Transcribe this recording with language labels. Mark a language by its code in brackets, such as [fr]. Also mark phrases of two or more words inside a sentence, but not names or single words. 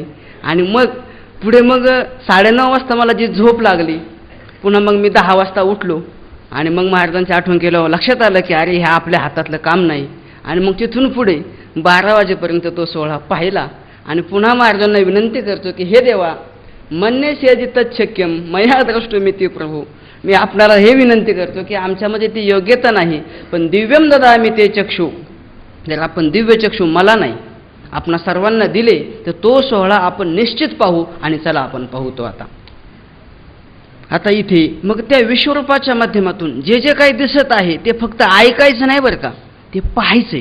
[mr] आणि मग पुढे मग 9:30 वाजता मला जी झोप लागली, पुन्हा मग मी 10 वाजता उठलो आणि मग महाराजांची आठवण केलं, लक्षात आलं की अरे ह्या आपल्या हातातलं काम नाही. आणि मग तिथून पुढे 12 वाजेपर्यंत तो सोहळा पाहिला आणि पुन्हा महाराजांना विनंती करतो की हे देवा [sa] मन्येषु तच्छक्यं मया द्रष्टुमिति प्रभू, [mr] मी आपल्याला हे विनंती करतो की आमच्यामध्ये ती योग्यता नाही, पण [sa] दिव्यम ददामि ते चक्षु, [mr] जर आपण दिव्य चक्षु मला नाही आपणा सर्वांना दिले तर तो सोहळा आपण निश्चित पाहू. आणि चला आपण पाहू तो आता इथे मग त्या विश्वरूपाच्या माध्यमातून जे जे काही दिसत आहे ते फक्त ऐकायचं नाही बरं का, ते पाहायचंय.